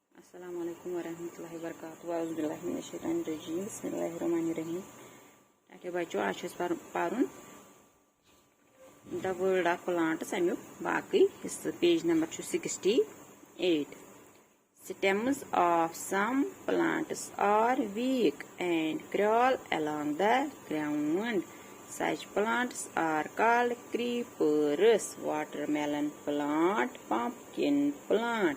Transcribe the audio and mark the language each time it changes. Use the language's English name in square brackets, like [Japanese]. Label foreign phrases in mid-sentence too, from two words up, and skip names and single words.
[Arabic] السلام عليكم ورحمة الله وبركاته. أعوذ بالله من الشيطان الرجيم. بسم الله الرحمن الرحيم. [Kashmiri] Okay, बच्चों आज छुस पारुन The World of Plants अमियुक बाकी हिस्सा पेज नंबर 68. [English] Stems of some plants are weak and crawl along the ground. Such plants are called creepers, watermelon plant, pumpkin plant.